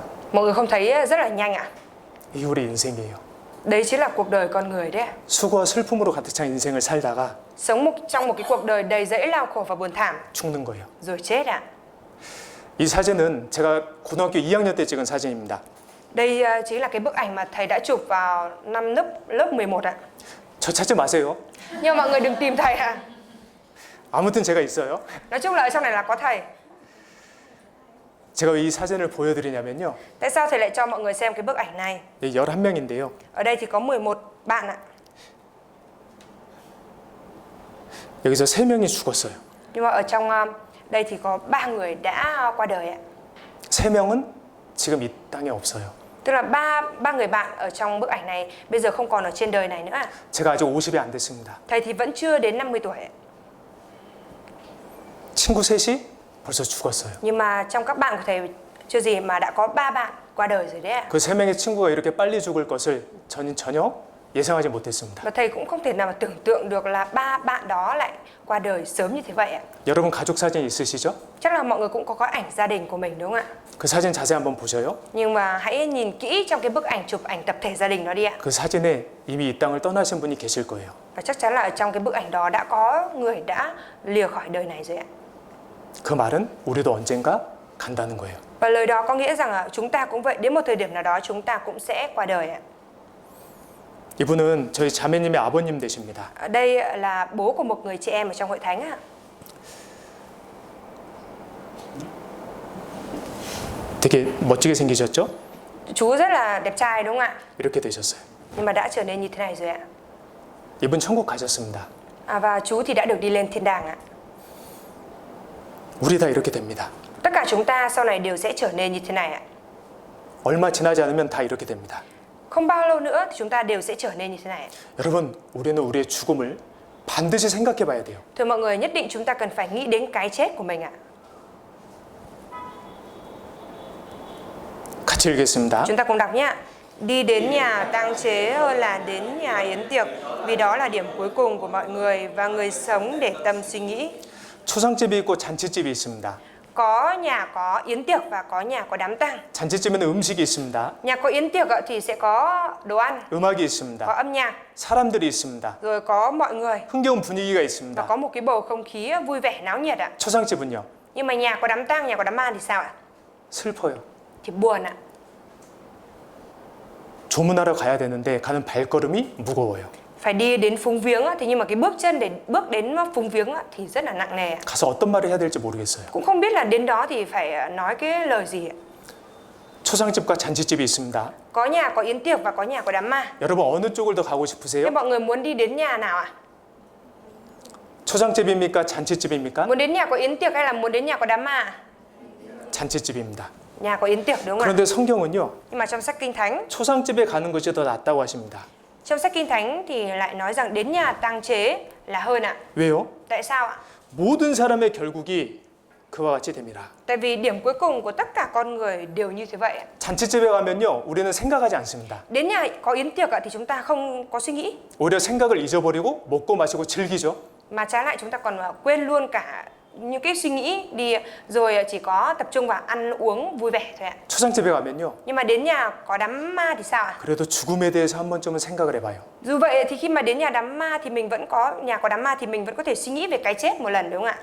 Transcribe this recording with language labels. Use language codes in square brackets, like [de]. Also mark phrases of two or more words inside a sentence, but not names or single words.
[vi] Mọi người không thấy rất là nhanh ạ? [ko] 이게 우리 인생이에요. [vi] Đấy chính là cuộc đời con người đấy ạ. [ko] 수고와 슬픔으로 가득 찬 인생을 살다가 [vi] Sống trong một cái cuộc đời đầy rẫy lao khổ và buồn thảm [ko] 죽는 거예요. [vi] rồi chết ạ. [ko] 이 사진은 제가 고등학교 2학년 때 찍은 사진입니다. [vi] Đây chính là cái bức ảnh mà thầy đã chụp vào năm lớp 11 ạ. [ko] 저 찾지 마세요. [vi] Nhưng mọi người đừng tìm thầy ạ. [ko] 아무튼 제가 있어요. [vi] Nói chung là ở trong này là có thầy. [ko] 제가 왜 이 사진을 보여드리냐면요. [vi] Tại sao thầy lại cho mọi người xem cái bức ảnh này? [ko] 11명인데요. [vi] Ở đây thì có 11 bạn ạ. [ko] 여기서 3명이 죽었어요. [vi] Nhưng mà ở trong đây thì có 3 người đã qua đời ạ. [ko] 3명은 지금 이 땅에 없어요. [vi] Tức là ba người bạn ở trong bức ảnh này bây giờ không còn ở trên đời này nữa ạ. [ko] 제가 아직 50이 안 됐습니다. [vi] Thầy thì vẫn chưa đến 50 tuổi ạ. [ko] 친구 셋이 벌써 죽었어요. [vi] Nhưng mà trong các bạn của thầy chưa gì mà đã có 3 bạn qua đời rồi đấy ạ. [ko] 그 3명의 친구가 이렇게 빨리 죽을 것을 저는 전혀 예상하지 못했습니다. [vi] Và thầy cũng không thể nào mà tưởng tượng được là 3 bạn đó lại qua đời sớm như thế vậy ạ. [ko] 여러분 가족 사진 있으시죠? [vi] Chắc là mọi người cũng có ảnh gia đình của mình đúng không ạ? [ko] 그 사진 자세히 한번 보셔요. [vi] Nhưng mà hãy nhìn kỹ trong cái bức ảnh chụp ảnh tập thể gia đình đó đi ạ. [ko] 그 사진에 이미 이 땅을 떠나신 분이 계실 거예요. [vi] Và chắc chắn là ở trong cái bức ảnh đó đã có người đã lìa khỏi đời này rồi ạ. [ko] 그 말은 우리도 언젠가 간다는 거예요. [vi] Và lời đó có nghĩa rằng là chúng ta cũng vậy, đến một thời điểm nào đó chúng ta cũng sẽ qua đời ạ. [ko] 이분은 저희 자매님의 아버님 되십니다. [vi] Ở đây là bố của một người chị em ở trong hội thánh ạ. [ko] 되게 멋지게 생기셨죠? [vi] Chú rất là đẹp trai đúng không ạ? [ko] 이렇게 되셨어요. [vi] Nhưng mà đã trở nên như thế này rồi ạ. [ko] 이분 천국 가셨습니다. [vi] Và chú thì đã được đi lên thiên đàng ạ. [ko] 우리 다 이렇게 됩니다. [vi] Tất cả chúng ta sau này đều sẽ trở nên như thế này ạ. [ko] 얼마 지나지 않으면 다 이렇게 됩니다. [vi] Không bao lâu nữa thì chúng ta đều sẽ trở nên như thế này. [ko] 여러분, 우리는 우리의 죽음을 반드시 생각해 봐야 돼요. [vi] Thưa mọi người, nhất định chúng ta cần phải nghĩ đến cái chết của mình ạ. [ko] 같이 읽겠습니다. [vi] Chúng ta cùng đọc nhé. Đi đến nhà tang chế hơn là đến nhà yến tiệc, vì đó là điểm cuối cùng của mọi người và người sống để tâm suy nghĩ. [ko] 초상집이 있고 잔치집이 있습니다. [vi] Có nhà có yến tiệc và có nhà có đám tang. [ko] 잔치집에는 음식이 있습니다. [vi] Nhà có yến tiệc thì sẽ có đồ ăn, [ko] 음악이 [vi] có [ko] 있습니다. [vi] âm nhạc, [ko] 사람들이 있습니다. [vi] rồi có mọi người [ko] 흥겨운 분위기가 [vi] và [ko] 있습니다. [vi] có một cái bầu không khí vui vẻ náo nhiệt ạ. [ko] 초상집은요? [vi] Nhưng mà nhà có đám tang, nhà có đám ma thì sao ạ? [ko] 슬퍼요. [vi] Thì buồn ạ. [ko] 조문하러 가야 되는데 가는 발걸음이 무거워요. [vi] Phải đi đến phúng viếng thì nhưng mà cái bước chân để bước đến phúng viếng thì rất là nặng nề ạ. [ko] 가서 어떤 말을 해야 될지 모르겠어요. [vi] Cũng không biết là đến đó thì phải nói cái lời gì ạ. [ko] 초상집과 잔치집이 있습니다. [vi] Có nhà có yến tiệc và có nhà có đám ma. [ko] 여러분 어느 쪽을 더 가고 [vi] Thế [ko] 싶으세요? [vi] mọi người muốn đi đến nhà nào ạ? [ko] 초상집입니까? 잔치집입니까? [vi] Muốn đến nhà có yến tiệc hay là muốn đến nhà có đám ma? [ko] 잔치집입니다. [vi] Nhà có yến tiệc đúng không ạ? [ko] 그런데 성경은요. [vi] Nhưng mà trong sách Kinh Thánh, [ko] 초상집에 가는 것이 더 낫다고 하십니다. [vi] trong sách Kinh Thánh thì lại nói rằng đến nhà tang chế là hơn ạ. [ko] 왜요? [vi] Tại sao ạ? [ko] 모든 사람의 결국이 그와 같이 됩니다. [vi] Tại vì điểm cuối cùng của tất cả con người đều như thế vậy ạ. [ko] 잔치집에 가면요. 우리는 생각하지 않습니다. [vi] Đến nhà có yến tiệc thì chúng ta không có suy nghĩ, [ko] 오히려 생각을 잊어버리고 먹고 마시고 즐기죠. [vi] mà trái lại chúng ta còn quên luôn cả những cái suy nghĩ đi, rồi chỉ có tập trung vào ăn uống vui vẻ thôi ạ. [ko] 초상집에 가면요. [vi] Nhưng mà đến nhà có đám ma thì sao ạ? [ko] 그래도 죽음에 대해서 한 번쯤은 생각을 해봐요. [vi] Dù vậy thì khi mà đến nhà đám ma thì mình vẫn có thể suy nghĩ về cái chết một lần đúng không ạ?